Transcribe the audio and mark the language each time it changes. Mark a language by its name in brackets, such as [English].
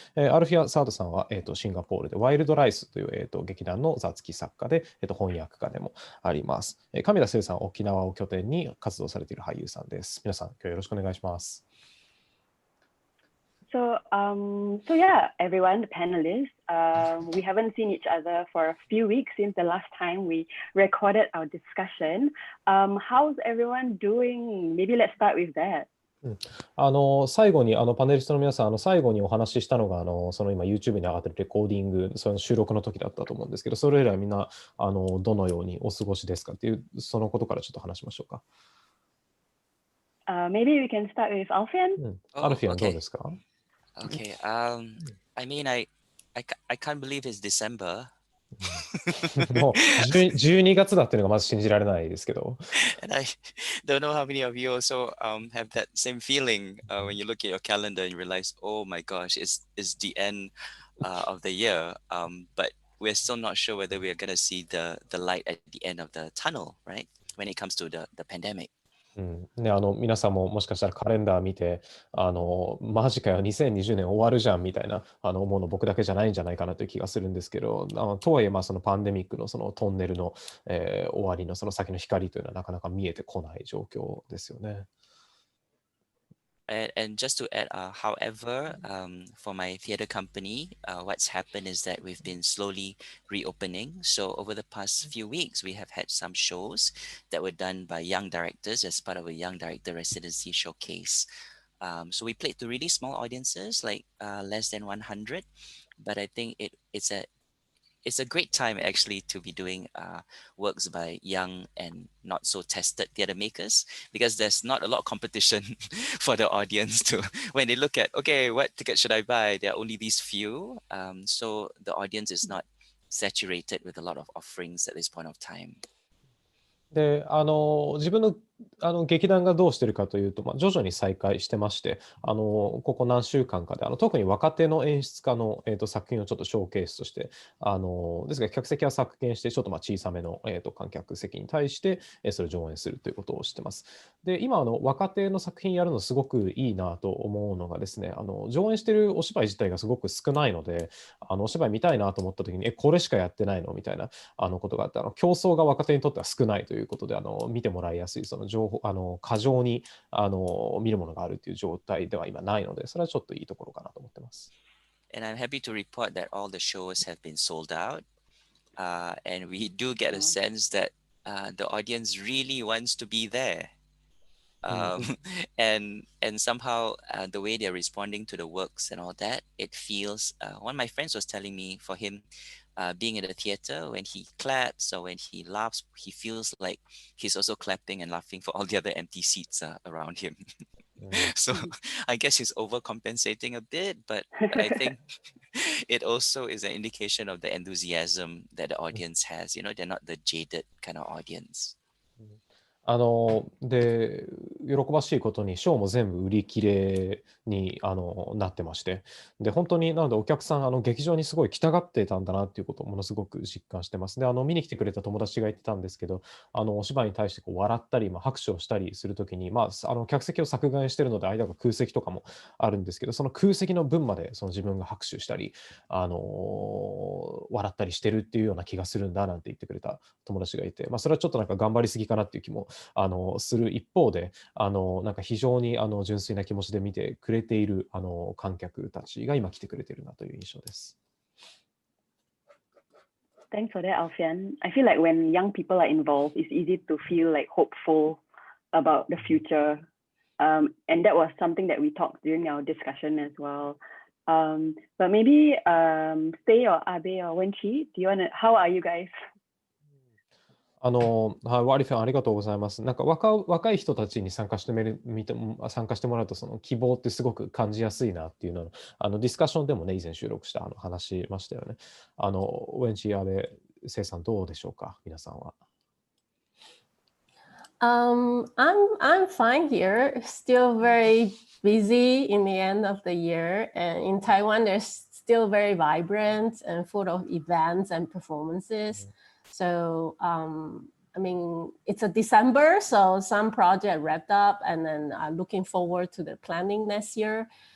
[Japanese] アルフィア・サードさんは、シンガポールでワイルドライスという、劇団の座付き作家で、翻訳家でもあります。神田聖さんは沖縄を拠点に活動されている俳優さんです。皆さん、今日よろしくお願いします。 [English] So yeah, everyone, the panelists, we haven't seen each other for a few weeks since the last time we recorded our discussion. How's everyone doing? Maybe let's start with that. [Japanese] 最後にパネリストの皆さん、最後にお話ししたのがその今 YouTube に上がっているレコーディング、その収録の時だったと思うんですけど、それ以来みんなどのようにお過ごしですかっていう、そのことからちょっと話しましょうか。 [English] Maybe we can start with Alfian. [Japanese] アルフィアンどうですか [English] ？Okay. I mean, I can't believe it's December. [Japanese] もう12月だっていうのがまず信じられないですけど。 [English] And I don't know how many of you also have that same feeling when you look at your calendar and you realize, oh my gosh, it's the end of the year. But we're still not sure whether we're going to see the light at the end of the tunnel, right? When it comes to the pandemic. [Japanese] ね、皆さんももしかしたらカレンダー見てマジかよ2020年終わるじゃんみたいな思うの僕だけじゃないんじゃないかなという気がするんですけど、とはいえそのパンデミックのそのトンネルの、終わりのその先の光というのはなかなか見えてこない状況ですよね。 [English] And just to add, however, for my theater company, what's happened is that we've been slowly reopening. So over the past few weeks, we have had some shows that were done by young directors as part of a young director residency showcase. So we played to really small audiences, like less than 100. But I think it's a great time actually to be doing works by young and not so tested theater makers, because there's not a lot of competition for the audience to when they look at, okay, what ticket should I buy? There are only these few. So the audience is not saturated with a lot of offerings at this point of time. [Japanese] で自分の劇団がどうしてるかというと、徐々に再開してまして、ここ何週間かで特に若手の演出家の、作品をちょっとショーケースとしてですが客席は削減してちょっと小さめの、観客席に対して、それを上演するということをしてます。で今若手の作品やるのすごくいいなと思うのがですね、上演してるお芝居自体がすごく少ないので、お芝居見たいなと思った時にこれしかやってないのみたいなことがあって、競争が若手にとっては少ないということで見てもらいやすいその情報過剰に見るものがあるという状態では今ないので、それはちょっといいところかなと思ってます。 [English] And I'm happy to report that all the shows have been sold out, and we do get a sense that the audience really wants to be there. And somehow the way they're responding to the works and all that, it feels. One of my friends was telling me, for him, being in the theater, when he claps or when he laughs, he feels like he's also clapping and laughing for all the other empty seats around him. So I guess he's overcompensating a bit, but I think it also is an indication of the enthusiasm that the audience has. They're not the jaded kind of audience. [Japanese] で、喜ばしいことに、ショーも全部売り切れになってまして、で、本当に、なので、お客さん、劇場にすごい来たがってたんだなっていうことをものすごく実感してます。で、見に来てくれた友達が言ってたんですけど、お芝居に対してこう笑ったり、拍手をしたりするときに、客席を削減してるので、間が空席とかもあるんですけど、その空席の分まで自分が拍手したり、笑ったりしてるっていうような気がするんだなんて言ってくれた友達がいて、それはちょっとなんか頑張りすぎかなっていう気もする一方で、なんか非常に純粋な気持ちで見てくれている観客たちが今来てくれているなという印象です。 [English] Thanks for that, Alfian. I feel like when young people are involved, it's easy to feel like hopeful about the future. And that was something that we talked during our discussion as well. But maybe Faye or Abe or Wenchi, how are you guys? [Japanese] はい、ワリファンありがとうございます。なんか若い人たちに参加してもらうと、その希望ってすごく感じやすいなっていうのを、ディスカッションでもね、以前収録した話しましたよね。ウェンチ、アベ、セイさんどうでしょうか、皆さんは。 [English] I'm fine here. Still very busy in the end of the year, and in Taiwan, there's still very vibrant and full of events and performances. So, I mean, it's a December, so some project wrapped up, and then I'm looking forward to the planning next year.